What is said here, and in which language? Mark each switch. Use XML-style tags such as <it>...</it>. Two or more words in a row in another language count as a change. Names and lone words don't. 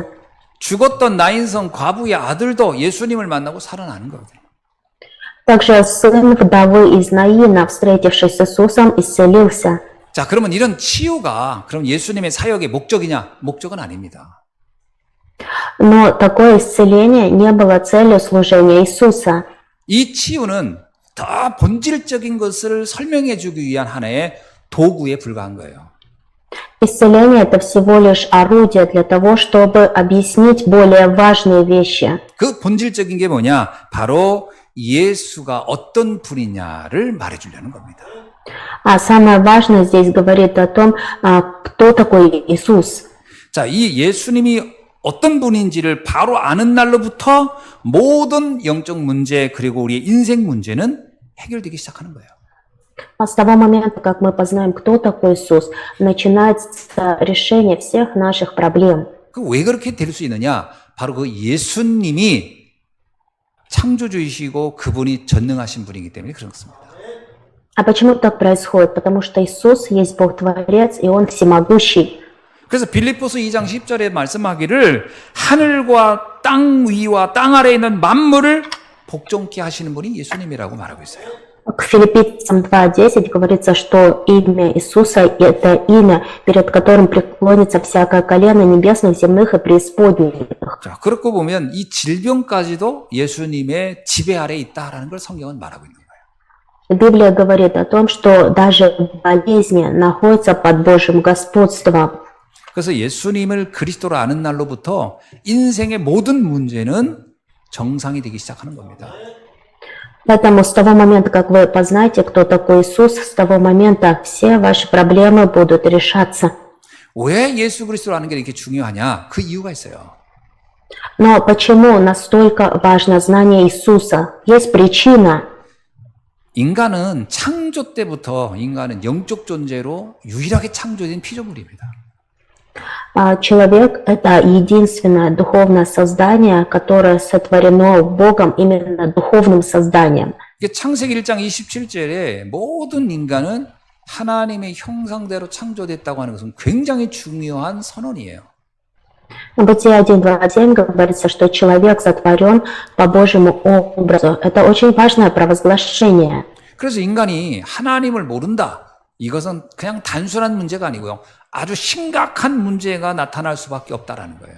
<ko>죽었던 나인성 과부의 아들도 예수님을 만나고 살아나는 거거든요.</ko> <ru>Также сын вдовы из Наина, встретившись с Иисусом, исцелился.</ru> <ko>자, 그러면 이런 치유가 그럼 예수님의 사역의 목적이냐? 목적은 아닙니다.</ko> <ru>Но такое исцеление не было целью служения Иисуса.</ru> <ko>이 치유는 더 본질적인 것을 설명해 주기 위한 하나의 도구에 불과한 거예요.</ko> <ru>Исцеление – это всего лишь орудие для того, чтобы объяснить более важные вещи.</ru> <ko>그 본질적인 게 뭐냐? 바로 예수가 어떤 분이냐를 말해주려는 겁니다.</ko> <ru>А самое важное здесь говорит о том, кто такой Иисус.</ru> <ko>자, 이 예수님이 어떤 분인지를 바로 아는 날로부터 모든 영적 문제 그리고 우리의 인생 문제는 해결되기 시작하는 거예요.</ko> <ru>А с того момента, как мы познаем, кто такой Иисус, начинается решение всех наших проблем.</ru> <ko>그 왜 그렇게 될 수 있느냐? 바로 그 예수님이 창조주이시고 그분이 전능하신 분이기 때문에 그렇습니다.</ko> <ru>А почему так происходит? Потому что Иисус есть Бог-творец, и Он всемогущий.</ru> <ko>그래서 빌립보서 2장 10절에 말씀하기를 하늘과 땅 위와 땅 아래에 있는 만물을 복종케 하시는 분이 예수님이라고 말하고 있어요.</ko> <ru>К Филиппийцам 2:10 говорится, что имя Иисуса – это имя, перед которым преклонится всякое колено небесных, земных и преисподних.</ru> <ko>자, 그렇고 보면 이 질병까지도 예수님의 지배 아래에 있다라는 걸 성경은 말하고 있는 거예요.</ko> <ru>Библия говорит о том, что даже болезни находятся под Божьим господством.</ru> <ko>그래서 예수님을 그리스도로 아는 날로부터 인생의 모든 문제는 정상이 되기 시작하는 겁니다.</ko> <ru>Поэтому с того момента, как вы познаете, кто такой Иисус, с того момента все ваши проблемы будут решаться.</ru> <ko>왜 예수 그리스도를 아는 게 이렇게 중요하냐? 그 이유가 있어요.</ko> <ru>Но почему настолько важно знание Иисуса? Есть причина.</ru> <ko>인간은 창조 때부터 인간은 영적 존재로 유일하게 창조된 피조물입니다.</ko> <ru>Человек – это единственное духовное создание, которое сотворено Богом именно духовным созданием.</ru> <ko>창세기 1장 27절에 모든 인간은 하나님의 형상대로 창조됐다고 하는 것은 굉장히 중요한 선언이에요.</ko> <ru>В Бытие 1:27 говорится, что человек сотворен по Божьему образу. Это очень важное провозглашение.</ru> <ko>그래서 인간이 하나님을 모른다. 이것은 그냥 단순한 문제가 아니고요. 아주 심각한 문제가 나타날 수밖에 없다라는 거예요.</ko>